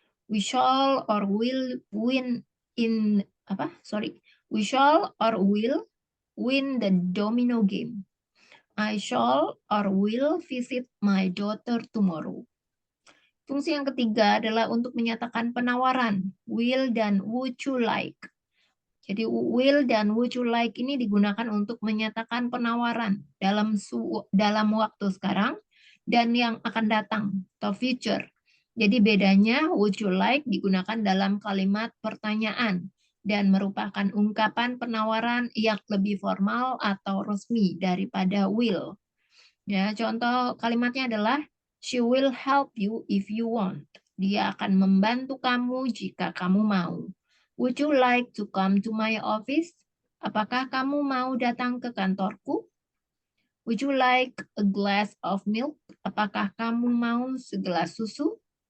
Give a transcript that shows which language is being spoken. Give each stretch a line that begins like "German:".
English: We shall or will win in We shall or will win the domino game. I shall or will visit my daughter tomorrow.
Indonesian: Fungsi yang ketiga adalah untuk menyatakan penawaran, will dan would you like. Jadi will dan would you like ini digunakan untuk menyatakan penawaran dalam waktu sekarang dan yang akan datang atau future. Jadi bedanya would you like digunakan dalam kalimat pertanyaan dan merupakan ungkapan penawaran yang lebih formal atau resmi daripada will. Ya, contoh kalimatnya adalah
English: she will help you if you want.
Indonesian: Dia akan membantu kamu jika kamu mau.
English: Would you like to come to my office?
Indonesian: Apakah kamu mau datang ke kantorku?
English: Would you like a glass of milk?
Indonesian: Apakah kamu mau segelas susu?